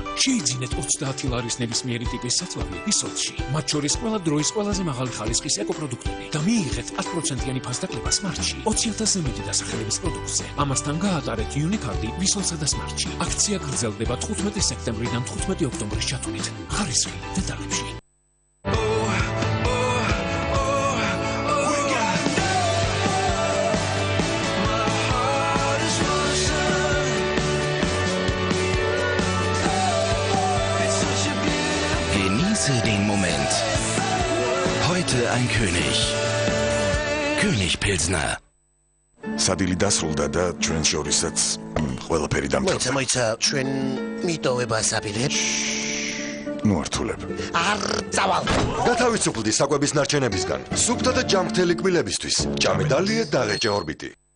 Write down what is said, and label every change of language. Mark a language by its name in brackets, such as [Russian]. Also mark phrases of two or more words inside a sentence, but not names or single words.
[Georgian] შეიძინეთ 20 ლარის ნებისმიერი ტიპის საწვავი ვისოლში. მათ შორის ყველა დროის ყველაზე მაღალი ხარისხის ეკოპროდუქტები და მიიღეთ 10%-იანი ფასდაკლება სმარტში. 20,000-ზე მეტი დასახელების პროდუქტზე. ამასთან გაატარეთ იუნიკარდი ვისოლსა და სმარტში. აქცია გრძელდება 15 სექტემბრიდან 15 ოქტომბრის ჩათვლით. ხარისხი დეტალებში. [German] Den Moment. Heute ein König. König Pilsner. [Georgian] სადილი დასრულდა და ჩვენ შორისაც ყველაფერი დამთავრდა. მოიცა, ჩვენ მიტოვებას აპირებ. ნუ ართულებ. არ წავალ. გათავისუფლდი საკვების ნარჩენებისგან. სუფთა და ჯამრთელი კბილებისთვის. ჭამედალია და ღეჭე ორბიტი.